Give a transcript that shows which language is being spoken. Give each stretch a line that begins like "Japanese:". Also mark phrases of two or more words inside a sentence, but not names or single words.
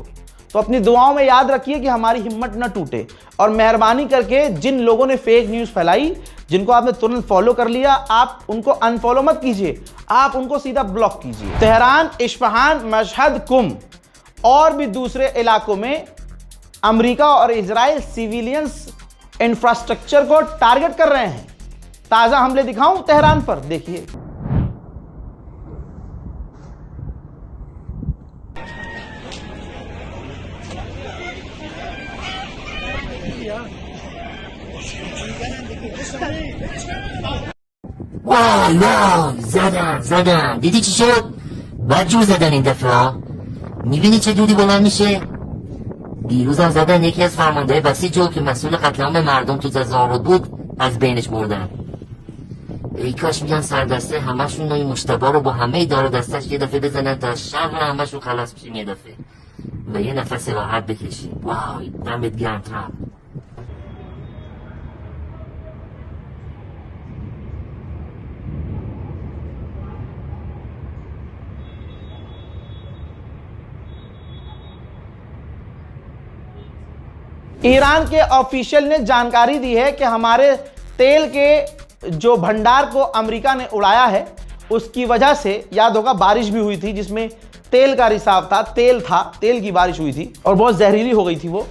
Hindi: तो अपनी दुआओं में याद रखिए कि हमारी हिम्मत न टूटे, और मेहरबानी करके जिन लोगों ने फेक न्यूज फैलाई, जिनको आपने तुरंत फॉलो कर लिया, आप उनको अनफॉलो मत कीजिए, आप उनको सीधा ब्लॉक कीजिए। तेहरान, इस्फहान, मशहद, कुम और भी दूसरे इलाकों में अमेरिका और इजराइल सिविलियंस इंफ्रास्ट्रक्चर को टारगेट कर रहे हैं। ताजा हमले दिखाऊं तेहरान पर, देखिए।
Persian: واو زدن دیدی چی شد؟ بدجور زدن این دفعه ها. میبینی چه دودی بلند میشه؟ دیروزم زدن یکی از فرمانده بسیج که مسئول قتل عام مردم تو تظاهرات بود از بینش بردن. ای کاش میگن سردسته همشون این مشتبه رو با همه دار دستش یه دفعه بزنن تا شر همشون خلاص بشیم یه دفعه و یه نفس راحت بکشیم. وای دمت گرم ترامپ.
Hindi: ईरान के ऑफिशियल ने जानकारी दी है कि हमारे तेल के जो भंडार को अमेरिका ने उड़ाया है, उसकी वजह से, याद होगा बारिश भी हुई थी जिसमें तेल का रिसाव था, तेल की बारिश हुई थी और बहुत जहरीली हो गई थी वो।